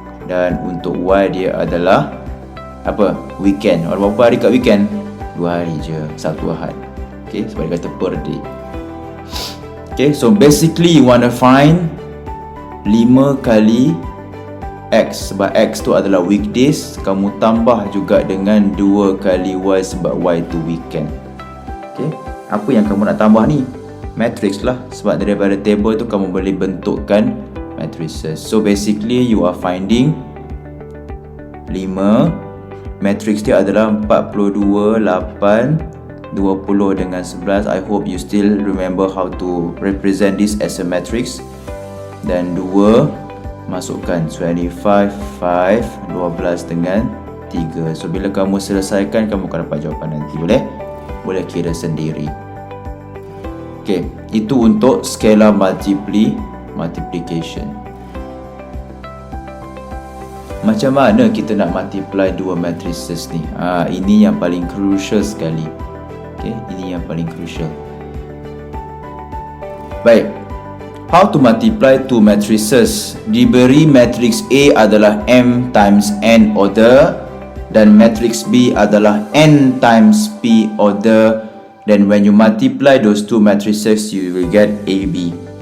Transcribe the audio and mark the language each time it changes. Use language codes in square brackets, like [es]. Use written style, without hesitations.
[ms] Dan untuk Y dia adalah apa? Weekend. Berapa hari kat weekend? 2 hari je, Sabtu Ahad. [en] Okay, [ms] sebab dia kata [en] per day. Okay, so basically you want to find 5 kali X. [ms] Sebab X tu adalah weekdays. Kamu tambah juga dengan 2 kali Y sebab Y tu weekend. Okay, apa yang kamu nak tambah ni? Matrix lah. Sebab daripada table tu kamu boleh bentukkan matrices. [en] So basically you are finding 5. [ms] Matrix dia adalah 42, 8, 20 dengan 11. [en] I hope you still remember how to represent this as a matrix. [ms] Dan 2 masukkan 25, 5, 12 dengan 3. So bila kamu selesaikan, kamu akan dapat jawapan nanti. Boleh kira sendiri. Okay, itu untuk scalar multiplication. Macam mana kita nak multiply dua matrices ni? Ini yang paling crucial sekali. Okay, ini yang paling crucial. Baik. [en] How to multiply two matrices? [ms] Diberi matrix A adalah M times N order dan matrix B adalah N times P order. [en] Then when you multiply those two matrices, you will get AB.